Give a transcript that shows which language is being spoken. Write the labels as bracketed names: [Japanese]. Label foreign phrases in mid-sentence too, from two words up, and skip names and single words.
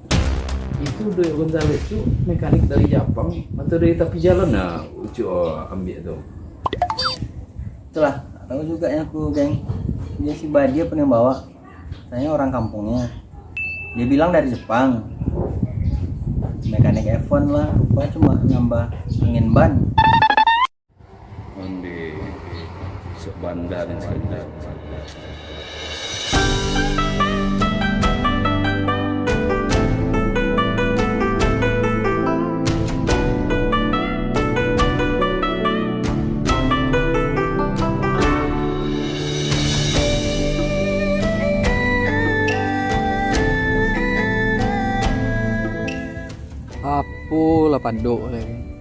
[Indonesian] Itu Doyo Gonzales tuh mekanik dari Jepang atau dari tepi jalan nah Cok ambil tuh. Itulah, tahu juga ya aku geng. Dia si Badi pun yang bawa. Saya orang kampungnya. Dia bilang dari Jepang. Mekanik F1 lah, rupanya cuma nambah angin ban. Di sebandar dan sebandar. [Minangkabau] Apo lah padok lagi.